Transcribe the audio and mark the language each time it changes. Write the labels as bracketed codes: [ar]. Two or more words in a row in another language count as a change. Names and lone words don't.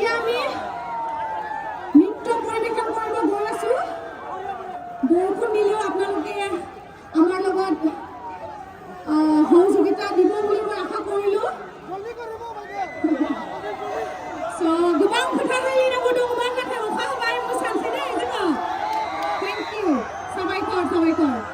[as] আমি নৃত্য পৰিৱেশন কৰিব গৈ আছো বৰষুণ দিলেও আপোনালোকে আমাৰ লগত সহযোগিতা দিব বুলি মই আশা কৰিলো [brx] गोबां खोथा रायलायनांगौ दंमोन नाथाय अखा हाबाय मोसानोसै दे जोङो [en] thank you [brx] साबायखर साबायखर